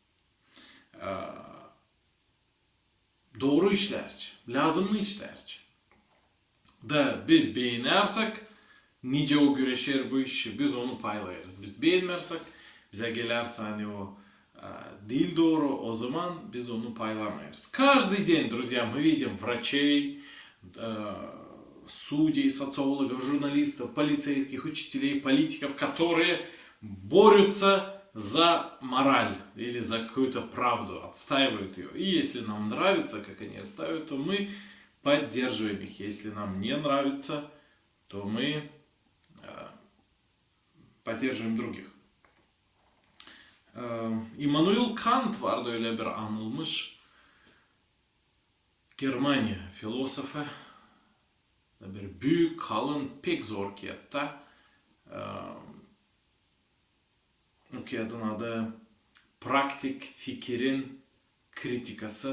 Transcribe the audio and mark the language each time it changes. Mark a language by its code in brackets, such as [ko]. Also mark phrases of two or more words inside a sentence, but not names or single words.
[gag] Doğru işlerci, lazımlı işlerci. Da biz beğenirsek, nice o güreşir bu işi, biz onu paylayırız. Biz beğenmersek, bize gelirse hani o değil doğru, o zaman biz onu paylamayız. [ru] Каждый день, друзья, мы видим врачей, судей, социологов, журналистов, полицейских, учителей, политиков, которые борются за мораль или за какую-то правду, отстаивают ее. И если нам нравится, как они отстаивают, то мы поддерживаем их. Если нам не нравится, то мы поддерживаем других. [gag] Immanuel Kant vardı öyle bir anılmış Germanya filozofu. Bir büyük, kalın, pek zor kağıtta. O kağıdın adı Praktik Fikirin Kritikası.